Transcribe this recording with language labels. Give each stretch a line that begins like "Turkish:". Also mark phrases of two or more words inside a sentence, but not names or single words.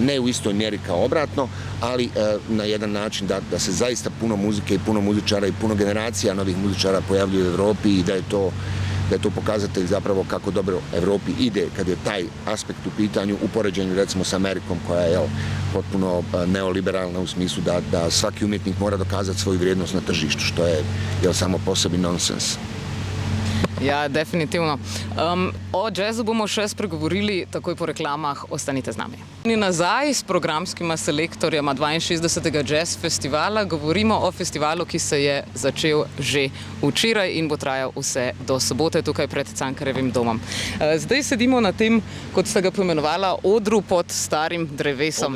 Bosnian: Ne u istoj mjeri kao obratno, ali na jedan način da se zaista puno muzike i puno muzičara i puno generacija novih muzičara pojavljuje u Europi i da je to pokazatelj zapravo kako dobro Europi ide kad je taj aspekt u pitanju u poređenju recimo s Amerikom koja je potpuno neoliberalna u smislu da svaki umjetnik mora dokazati svoju vrijednost na tržištu, što je samo po sebi nonsens.
Slovenian: Ja, definitivno. O jazzu bomo še spregovorili takoj po reklamah, ostanite z nami. In nazaj s programskima selektorjama 62. Jazz festivala govorimo o festivalu, ki se je začel že včeraj in bo trajal vse do sobote tukaj pred Cankarjevim domom. Zdaj sedimo na tem, kot ste ga poimenovala, odru pod starim drevesom.